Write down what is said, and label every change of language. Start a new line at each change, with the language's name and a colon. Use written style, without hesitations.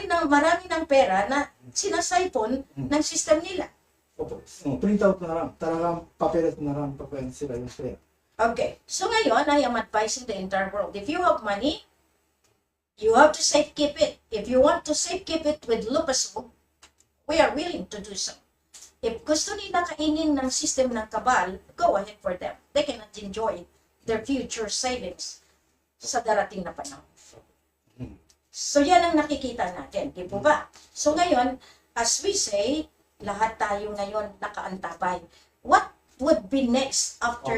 Filipino: marami ng pera na sinasaipon ng system nila. Opo. Print out na lang. Talagang papeles na lang sila yung pera.
English: Okay.
Filipino: So ngayon,
English: I am advising the entire world. If you have money, You have to safekeep it. If you want to safekeep it with Lupasu, we are willing to do so.
Filipino: If gusto nila kainin ng system ng kabal,
English: go ahead for them. They cannot enjoy their future savings
Filipino: sa darating na panahon. So yan ang nakikita natin, di po ba? So ngayon, as we say, lahat tayo ngayon nakaantabay.
English: What would be next after